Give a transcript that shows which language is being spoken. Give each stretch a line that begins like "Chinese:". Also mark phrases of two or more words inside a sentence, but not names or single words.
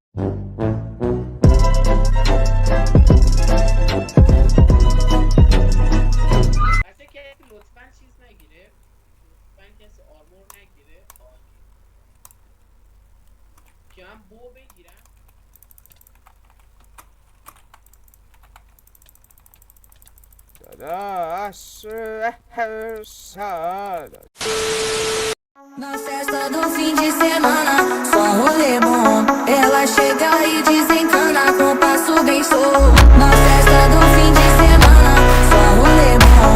Persian: اصلا کسی لطفا چیز نگیره، لطفا کسی آرمور نگیره که من بو بگیرم. داداش
Portuguese: Na festa do fim de semana, só um rolê bom. Ela chega e desencana com passo bem solto. Na festa do fim de semana, só um rolê bom.